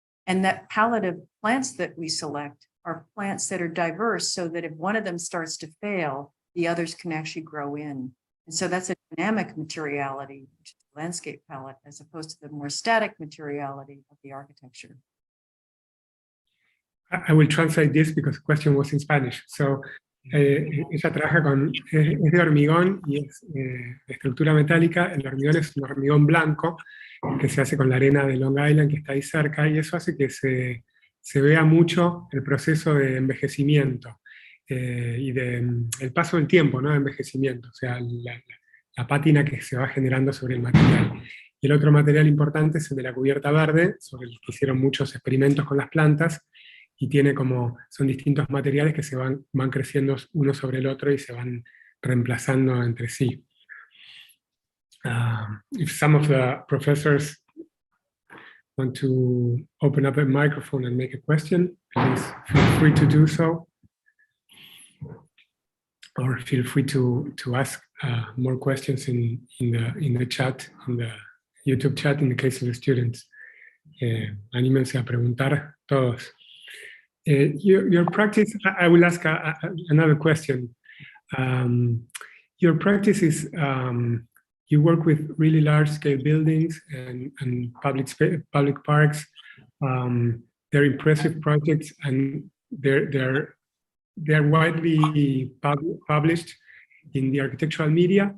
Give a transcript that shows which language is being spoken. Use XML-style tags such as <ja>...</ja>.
<en>And that palette of plants that we select are plants that are diverse, so that if one of them starts to fail, the others can actually grow in. And so that's a dynamic materiality, which is the landscape palette, as opposed to the more static materiality of the architecture. I will translate this because the question was in Spanish.</en> <es>So, ella trabaja con, es de hormigón y es de estructura metálica. El hormigón es un hormigón blanco que se hace con la arena de Long Island, que está ahí cerca, y eso hace que se vea mucho el proceso de envejecimiento y el paso del tiempo, ¿no? De envejecimiento, o sea, la pátina que se va generando sobre el material. Y el otro material importante es el de la cubierta verde, sobre el que hicieron muchos experimentos con las plantas, y tiene son distintos materiales que se van creciendo uno sobre el otro y se van reemplazando entre sí.</es> <en>If some of the professors want to open up a microphone and make a question, please feel free to do so. Or feel free to ask more questions in the chat, in the YouTube chat, in the case of the students.</en> <es>Anímense a preguntar todos.</es> <en>Your practice, I will ask another question. Your practice is, you work with really large-scale buildings and public parks. They're impressive projects, and they're widely published in the architectural media.</en>